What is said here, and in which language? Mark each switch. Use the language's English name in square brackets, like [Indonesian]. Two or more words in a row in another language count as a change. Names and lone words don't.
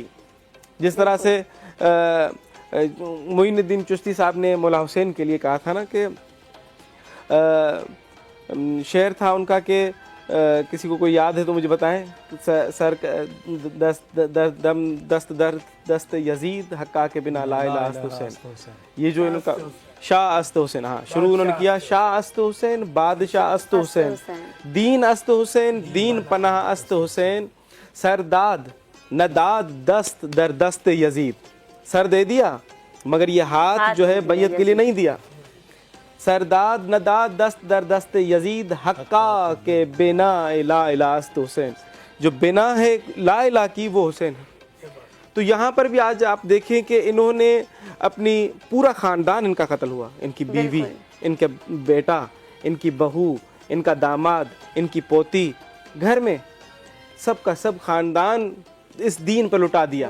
[Urdu] جس طرح سے معین الدین چشتی صاحب نے مولا حسین کے لیے کہا تھا نا کہ شعر تھا ان کا کہ کسی کو کوئی یاد ہے تو مجھے بتائیں، [Persian] سر دست یزید حقا کے بنا لا الہ است حسین. [Urdu] یہ جو ان کا [Persian] شاہ است حسین، [Urdu] ہاں شروع انہوں نے کیا [Persian] شاہ است حسین، بادشاہ است حسین، دین است حسین، دین پناہ است حسین، سرداد نہ داد دست در دست یزید. [Urdu] سر دے دیا مگر یہ ہاتھ جو ہے بیعت کے لیے نہیں دیا. [Persian] سرداد نہ داد دست در دست یزید، حقا کے بنا لا الہ است حسین. [Urdu] جو بنا ہے لا الہ کی وہ حسین ہے. تو یہاں پر بھی آج آپ دیکھیں کہ انہوں نے اپنی پورا خاندان ان کا قتل ہوا، ان کی بیوی، ان کے بیٹا، ان کی بہو، ان کا داماد، ان کی پوتی، گھر میں سب کا سب خاندان اس دین پر لٹا دیا.